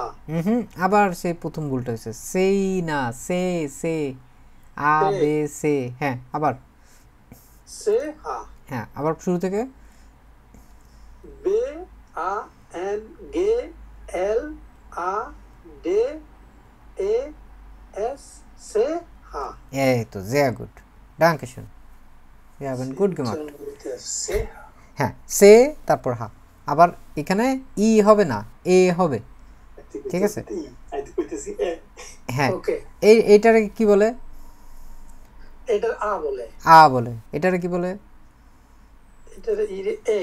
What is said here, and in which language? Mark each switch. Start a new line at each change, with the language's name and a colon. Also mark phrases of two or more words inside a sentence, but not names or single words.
Bangla: আবার সেই প্রথম ভুলটা হয়েছে, সেই না,
German: Ce Ce A Be Ce.
Bangla: হ্যাঁ, আবার।
German: Ce Ha.
Bangla: হ্যাঁ, আবার শুরু থেকে।
German: Be A En Ge El A De E Es Ce Ha.
Bangla: এই তো,
German: sehr gut, danke schön, wir haben gut gemacht। Ce Ha.
Bangla: হ্যাঁ, সে তারপর হা। আবার এখানে ই হবে না, এ হবে, ঠিক আছে? হ্যাঁ, ওকে। এইটারে কি বলে? এটা আ বলে। আ বলে। এটারে কি বলে? এটা ই এ